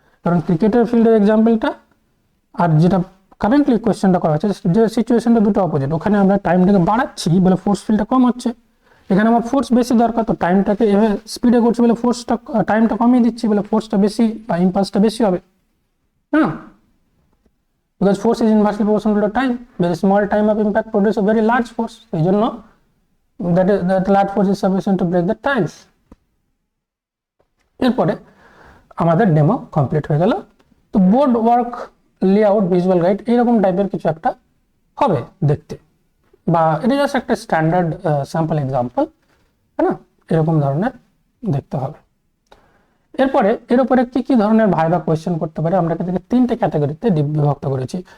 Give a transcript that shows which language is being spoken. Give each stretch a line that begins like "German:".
Bangla: কারণ ক্রিকেটের ফিল্ডের এক্সাম্পলটা আর যেটা কারেন্টলি কোয়েশ্চেনটা করা হচ্ছে, যে সিচুয়েশনটা দুটো অপোজিট, ওখানে আমরা টাইমটাকে বাড়াচ্ছি বলে ফোর্স ফিল্ডটা কম হচ্ছে, এখানে আমার ফোর্স বেশি দরকার, তো টাইমটাকে এভাবে স্পিডে করছি বলে ফোর্সটা টাইমটা কমিয়ে দিচ্ছি বলে ফোর্সটা বেশি বা ইম্পালসটা বেশি হবে, হ্যাঁ,
English: because force is inversely proportional to time. Very small time of impact produces a very large force.
Bangla: এই জন্য
English: that large force is sufficient to break the ties.
Bangla: এরপরে আমাদের ডেমো কমপ্লিট হয়ে গেল। তো board work layout visual guide এইরকম টাইপের কিছু একটা হবে দেখতে, বা এটা জাস্ট একটা স্ট্যান্ডার্ড স্যাম্পল এক্সাম্পল, হ্যাঁ না, এরকম ধরনের দেখতে হবে। এরপরে এর উপরে কি কি ধরনের ভাইবা কোয়েশ্চেন করতে পারে আমরা এটাকে তিনটে ক্যাটাগরিতে বিভক্ত করেছি।